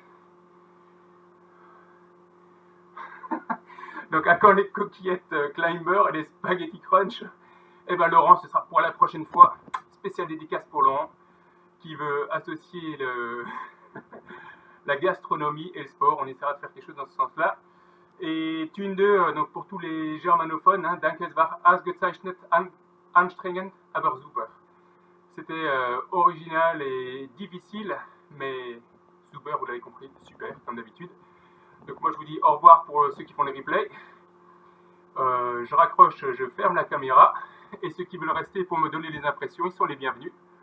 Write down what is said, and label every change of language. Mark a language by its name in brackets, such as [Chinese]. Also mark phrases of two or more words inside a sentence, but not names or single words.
[French] Donc, à quand les coquillettes Climber et les spaghetti crunch? Eh ben Laurent, ce sera pour la prochaine fois. Spéciale dédicace pour Laurent, qui veut associer la gastronomie et le sport. On essaiera de faire quelque chose dans ce sens-là. Et Thune 2, donc pour tous les germanophones, hein, [German] Danke war ausgezeichnet anstrengend, aber super. [French] C'était original et difficile, mais super, vous l'avez compris, super, comme d'habitude. Donc moi je vous dis au revoir pour ceux qui font les replays. Je raccroche, je ferme la caméra. Et ceux qui veulent rester pour me donner les impressions, ils sont les bienvenus.